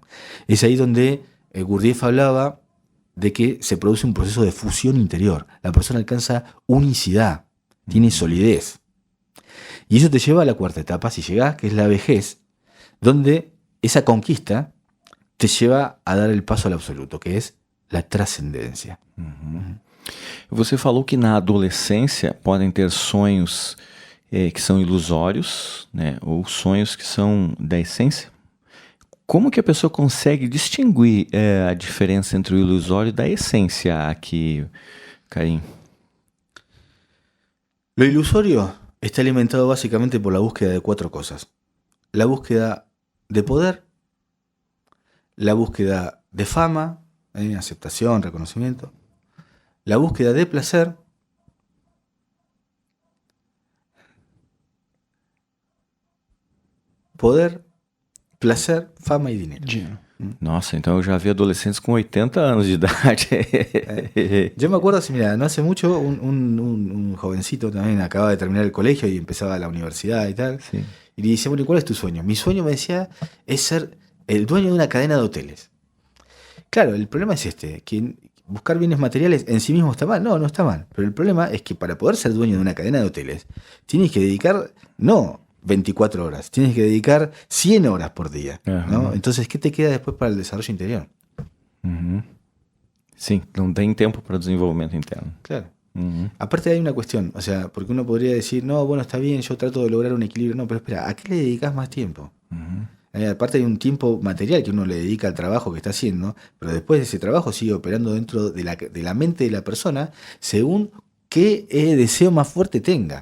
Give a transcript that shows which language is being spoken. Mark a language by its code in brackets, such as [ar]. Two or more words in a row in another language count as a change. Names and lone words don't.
[es] Es ahí donde Gurdjieff hablaba de que se produce un proceso de fusión interior. La persona alcanza unicidad, tiene solidez. Y eso te lleva a la cuarta etapa, si llegás, que es la vejez, donde esa conquista te lleva a dar el paso al absoluto, que es la trascendencia. [pt] Você falou que na adolescência podem ter sonhos que são ilusórios, né, ou sonhos que são da essência. Como que a pessoa consegue distinguir a diferença entre o ilusório e da essência aqui, Karim? [es] Lo ilusorio está alimentado básicamente por la búsqueda de 4 cosas. La búsqueda de poder, la búsqueda de fama, aceptación, reconocimiento, la búsqueda de placer, poder, placer, fama y dinero. [pt] Nossa, então eu já vi adolescentes com 80 anos de idade. [es] Yo me acuerdo, mira, no hace mucho, un jovencito también acababa de terminar el colegio y empezaba la universidad y tal. Sí. Y le decía, bueno, ¿y cuál es tu sueño? Mi sueño, me decía, es ser el dueño de una cadena de hoteles. Claro, el problema es que buscar bienes materiales en sí mismo está mal. No, no está mal. Pero el problema es que para poder ser dueño de una cadena de hoteles, tienes que dedicar, no 24 horas, tienes que dedicar 100 horas por día, ¿no? Entonces, ¿qué te queda después para el desarrollo interior? [pt] Sim, não tem tempo para desenvolvimento interno. [es] Claro. Aparte hay una cuestión, o sea, porque uno podría decir, no, bueno, está bien, yo trato de lograr un equilibrio. No, pero espera, ¿a qué le dedicas más tiempo? Aparte hay un tiempo material que uno le dedica al trabajo que está haciendo, pero después de ese trabajo sigue operando dentro de la mente de la persona según qué deseo más fuerte tenga.